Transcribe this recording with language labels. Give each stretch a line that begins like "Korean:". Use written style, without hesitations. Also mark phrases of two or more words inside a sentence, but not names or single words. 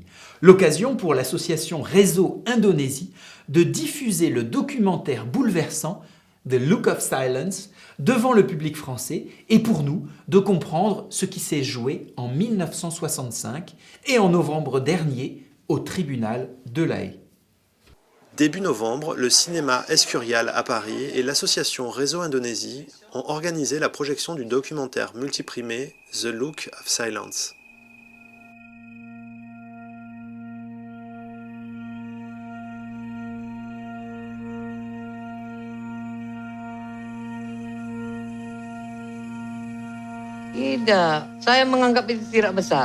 French: L'occasion pour l'association Réseau Indonésie de diffuser le documentaire bouleversant The Look of Silence devant le public français et pour nous de comprendre ce qui s'est joué en 1965 et en novembre dernier au tribunal de La Haye. Début novembre, le cinéma Escurial à Paris et l'association Réseau Indonésie ont organisé la projection du documentaire multiprimé The Look of Silence.
Indonesian: Tidak, saya menganggap itu tidak besar.